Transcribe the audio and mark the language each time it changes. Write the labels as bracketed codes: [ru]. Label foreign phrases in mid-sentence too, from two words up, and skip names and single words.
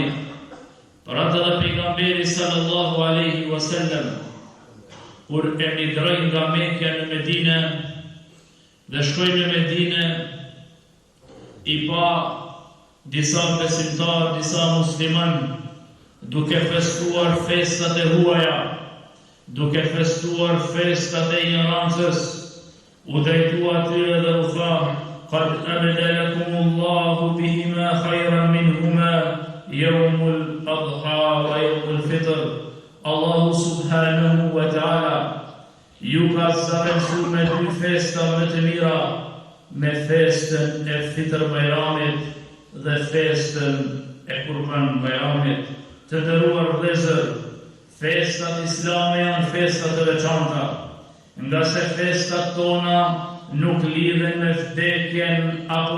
[sq] Për atë dhe pejgamberi [ar] صلى الله عليه وسلم, [sq] kur emigroi nga Mekja në Medinë dhe shkoi në Medinë, i pa disa besimtar, disa musliman duke festuar festat e huaja, duke festuar festat e ignorancës, u drejtua atyre dhe u tha: [ar] قد أبدلكم الله بهما خيرا منهما يوم الأضحى ويوم الفطر. الله سبحانه وتعالى [sq] ju ka zavendësuar me dy festa më të mira, me festën e Fitr Bajramit dhe festën e Kurban Bajramit. Të nderuar vëllezër, festat islame janë festat të veçanta, nga se festat tona nuk lidhen me vdekjen apo